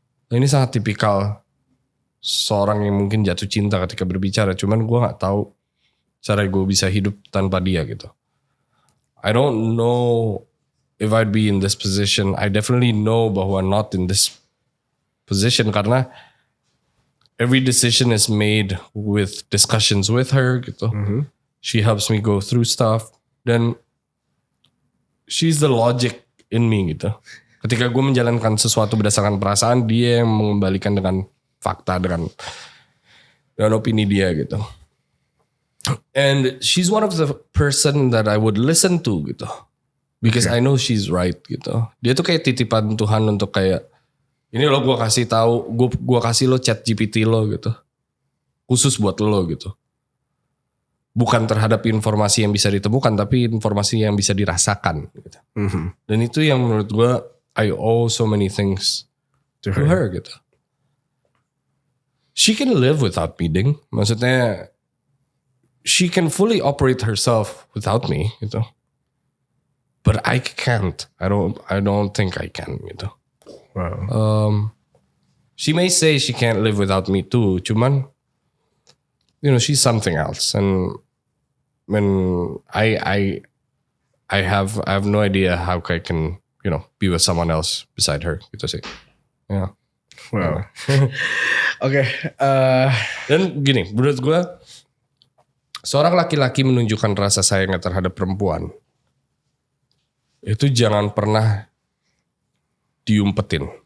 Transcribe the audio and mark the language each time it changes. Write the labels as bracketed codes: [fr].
[id] Ini sangat tipikal seorang yang mungkin jatuh cinta ketika berbicara, cuman gue nggak tahu cara gue bisa hidup tanpa dia gitu. [en] I don't know if I'd be in this position. I definitely know bahwa not in this position karena every decision is made with discussions with her gitu. She helps me go through stuff. Dan she's the logic in me gitu. [id] Ketika gue menjalankan sesuatu berdasarkan perasaan, dia yang mengembalikan dengan fakta, dengan opini dia gitu. [en] And she's one of the person that I would listen to gitu. [id] Because I know she's right gitu. Dia tuh kayak titipan Tuhan untuk kayak, ini lo gue kasih tahu, gue kasih lo chat GPT lo gitu. Khusus buat lo gitu. Bukan terhadap informasi yang bisa ditemukan, tapi informasi yang bisa dirasakan gitu. Dan itu yang menurut gue, I owe so many things to her gitu. [en] She can live without me, Ding. Maksudnya, she can fully operate herself without me, gitu. But I can't. I don't think I can, gitu. Wow. She may say she can't live without me too. Cuman, she's something else. And when I have no idea how I can, be with someone else beside her, gitu sih. Yeah. Wow. Oke. [id] Dan gini, menurut gue, seorang laki-laki menunjukkan rasa sayangnya terhadap perempuan, itu jangan pernah diumpetin.